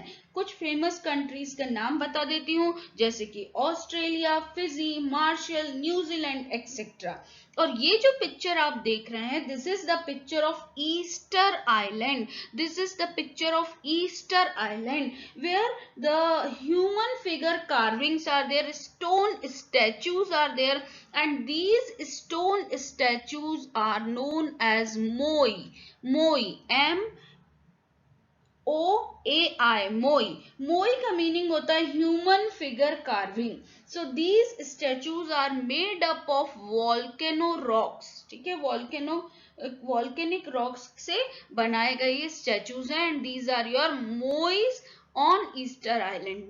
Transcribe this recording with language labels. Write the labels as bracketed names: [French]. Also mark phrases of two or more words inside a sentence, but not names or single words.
[Hindi] कुछ [English] famous countries [Hindi] का नाम बता देती हूँ, जैसे कि ऑस्ट्रेलिया, फिजी, मार्शल, न्यूजीलैंड एक्सेट्रा. और ये जो पिक्चर आप देख रहे हैं, [English] This is the picture of Easter Island. This is the picture of Easter Island where the human figure carvings are there, stone statues are there and these stone statues are known as moi. moi, MOAI, moi. [Hindi] moi का मीनिंग होता है [English] human figure carving. So these statues are made up of volcano rocks. [Hindi] ठीक है, [English] volcanic rocks [Hindi] से बनाए गए ये स्टैचूज हैं [English] and these are your moais on Easter Island.